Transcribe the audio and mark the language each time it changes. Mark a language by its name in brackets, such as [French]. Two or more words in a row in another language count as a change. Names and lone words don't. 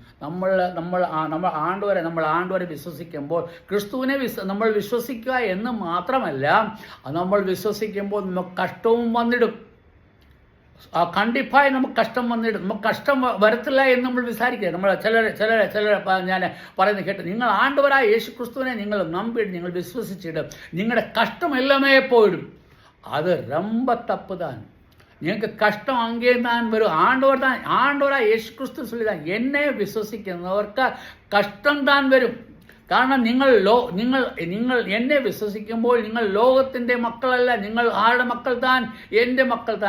[Malayalam] നമ്മൾ ആണ്ടവരെ വിശ്വസിക്കുമ്പോൾ ക്രിസ്തുവിനെ നമ്മൾ വിശ്വസിക്കുക എന്ന് മാത്രമല്ല, നമ്മൾ വിശ്വസിക്കുമ്പോൾ നമുക്ക് കഷ്ടവും വന്നിടും. കണ്ടിപ്പായി നമുക്ക് കഷ്ടം വന്നിടും. നമുക്ക് കഷ്ടം വരത്തില്ല എന്ന് നമ്മൾ വിചാരിക്കുക. നമ്മൾ ചിലർ ഞാൻ പറയുന്നത് കേട്ട്, നിങ്ങൾ ആണ്ടവരായ യേശു ക്രിസ്തുവിനെ നിങ്ങൾ നമ്പിടും, നിങ്ങൾ വിശ്വസിച്ചിടും, നിങ്ങളുടെ കഷ്ടം എല്ലാമേ പോയിടും. [Tamil] അത് ரொம்ப தப்பு தான். [Malayalam] നിങ്ങൾക്ക് കഷ്ടം അങ്ങേ താൻ വരും. ആണ്ടവരായ യേശു ക്രിസ്തു ചൊല്ലിതാൻ, എന്നെ വിശ്വസിക്കുന്നവർക്ക് കഷ്ടം താൻ വരും. കാരണം നിങ്ങൾ എന്നെ വിശ്വസിക്കുമ്പോൾ നിങ്ങൾ ലോകത്തിൻ്റെ മക്കളല്ല, നിങ്ങൾ ആരുടെ മക്കൾ താൻ? എൻ്റെ മക്കൾ താൻ.